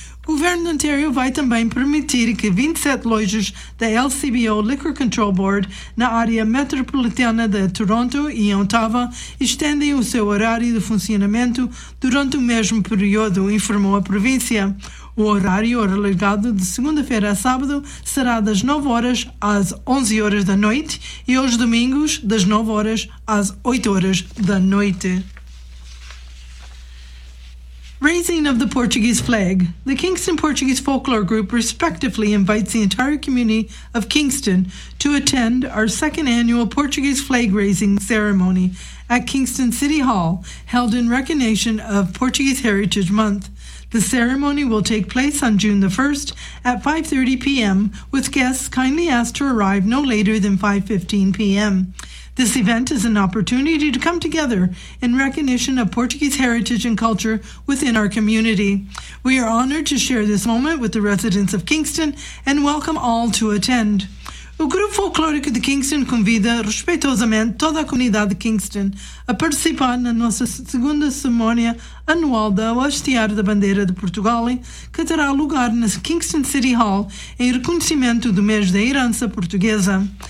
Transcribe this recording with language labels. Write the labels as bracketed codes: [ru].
[pt] O governo de Ontario vai também permitir que 27 lojas da LCBO Liquor Control Board na área metropolitana de Toronto e Ottawa estendem o seu horário de funcionamento durante o mesmo período, informou a província. O horário alargado de segunda-feira a sábado será das 9 horas às 11 horas da noite e aos domingos das 9 horas às 8 horas da noite. [en] Raising of the Portuguese flag. The Kingston Portuguese Folklore Group respectfully invites the entire community of Kingston to attend our second annual Portuguese flag raising ceremony at Kingston City Hall, held in recognition of Portuguese Heritage Month. The ceremony will take place on June the 1st at 5:30 p.m., with guests kindly asked to arrive no later than 5:15 p.m. This event is an opportunity to come together in recognition of Portuguese heritage and culture within our community. We are honored to share this moment with the residents of Kingston and welcome all to attend. [pt] O Grupo Folclórico de Kingston convida respeitosamente toda a comunidade de Kingston a participar na nossa segunda cerimónia anual da Hastear da Bandeira de Portugal, que terá lugar na Kingston City Hall em reconhecimento do mês da herança portuguesa.